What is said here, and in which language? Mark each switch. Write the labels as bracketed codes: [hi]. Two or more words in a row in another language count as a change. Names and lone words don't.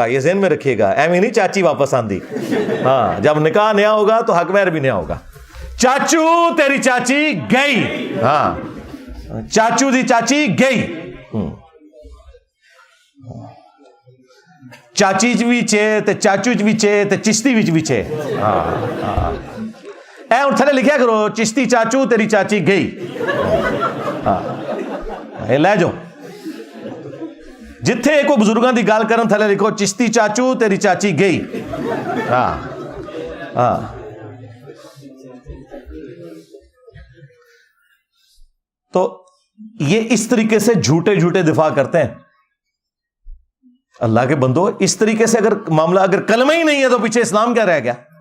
[ur] یہ ذہن میں رکھیے گا, [pa] ایویں نہیں چاچی واپس آندی. [ur] ہاں جب نکاح نیا ہوگا تو حق مہر بھی نیا ہوگا. [pa] چاچو تیری چاچی گئی, ہاں چاچو دی چاچی گئی, چاچی بھی چے تے چاچو بھی چے تے چشتی بھی چے. اے ہن تھلے لکھیا کرو چشتی چاچو تیری چاچی گئی. اے لے جو جتھے کوئی بزرگاں دی گل کرن تھلے لکھو چشتی چاچو تیری چاچی گئی. [ur] ہاں ہاں تو یہ اس طریقے سے جھوٹے جھوٹے دفاع کرتے ہیں. اللہ کے بندو, اس طریقے سے اگر معاملہ, اگر کلمہ ہی نہیں ہے تو پیچھے اسلام کیا رہ گیا؟